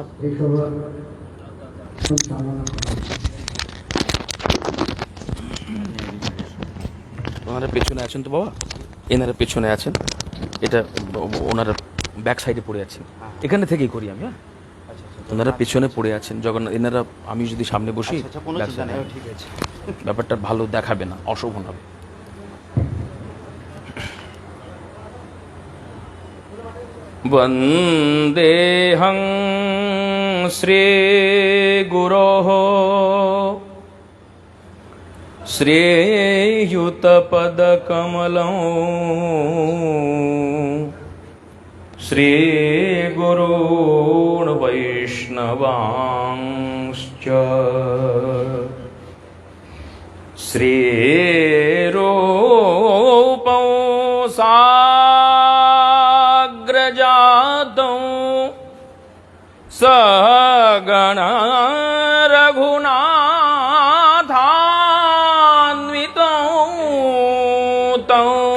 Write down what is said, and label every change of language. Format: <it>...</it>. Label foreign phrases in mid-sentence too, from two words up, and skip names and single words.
<bn>এই সভা সঞ্চালনা করার। ওনারা পেছনে আছেন তো বাবা, এনারা পেছনে আছেন, এটা ওনারা</bn> <en>back side</en> <bn>পড়ে আছেন, এখানে থেকেই করি আমি। হ্যাঁ, ওনারা পেছনে পড়ে আছেন, যখন এনারা আমি যদি সামনে বসি</bn> <en>back side</en> <bn>এ, ঠিক আছে ব্যাপারটা ভালো দেখাবে না, অশোভন হবে।</bn> <sa>বন্দেহং শ্রী গুরোঃ শ্রীযুতপদকমলং শ্রীগুরূन् वैष्णवांश्च श्रीरूपं साग्रजातं सगण रघुनाथान्वितं तं</sa>